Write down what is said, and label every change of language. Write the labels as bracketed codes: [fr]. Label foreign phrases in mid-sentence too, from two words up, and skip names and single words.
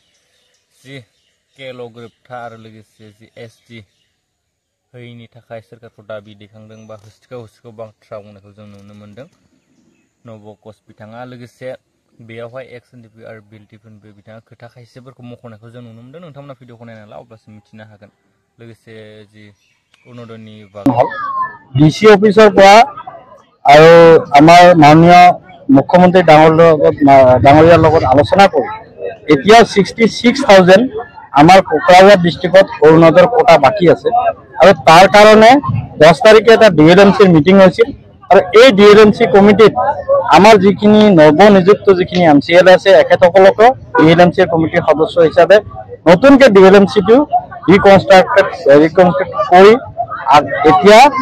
[brx] जि केल' गोरोबथा आरो लोगोसे जि ST होयैनि थाखाय सोरखारखौ दाबि दैखांदों बा होसिखौ बाथ्रा बुंनायखौ जों नुनो मोनदों नबकस बिथाङा लोगोसे बेयावहाय XNDP आरो BLT-फोरनिबो बिथाङा खोथा खायसेफोरखौ मख'नायखौ जों नुनो मोनदों नोंथांमोना भिडिअखौ नायना ला अब्लासो मिथिनो हागोन लोगोसे जि अरुणोदयनि बागै [as] DC অফিসৰ পৰা আৰু আমাৰ মাননীয় মুখ্যমন্ত্ৰী ডাঙৰীয়াৰ লগত আলোচনা কৰি এতিয়া 66,000 আমাৰ কোকৰাঝাৰ ডিষ্ট্ৰিক্টত অৰুণোদয়ৰ কোটা বাকি আছে আৰু তাৰ কাৰণে 10 তাৰিখে এটা DLMC-ৰ মিটিং হৈছিল আৰু এই DLMC কমিটিত আমাৰ যিখিনি নৱনিযুক্ত যিখিনি MCL আছে এখেতসকলক DLMC-ৰ কমিটিৰ সদস্য হিচাপে নতুনকৈ DLMC-টো ৰিকনষ্ট্ৰাক্ট কৰি এতিয়া